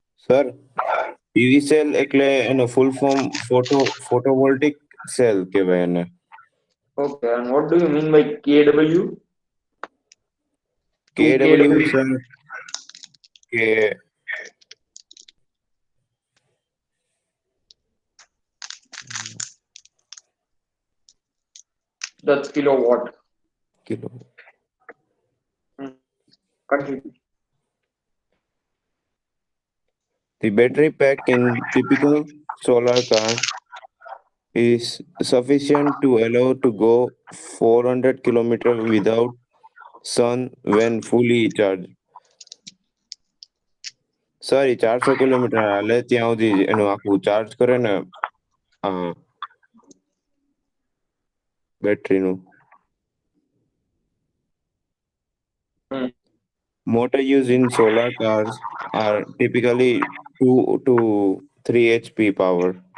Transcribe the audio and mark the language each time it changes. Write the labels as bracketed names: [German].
[Gujarati] Sir, PV cell એટલે એનો full form ફોટોવોલ્ટિક cell કહેવાય એને. [English] Okay, and what do you mean by kW? 2 KW kW. [Gujarati] Sir કે [English] That's kilowatt. [Gujarati] Kilo. [English] Continue. The battery pack in typical solar car is sufficient to allow to go 400 kilometers without sun when fully charged. [Gujarati] Sir A 400 kilometre હાલે ત્યાં સુધી એનું આખું charge કરે ને બેટરીનું. [English] Motor used in solar cars are typically 2 to 3 HP power.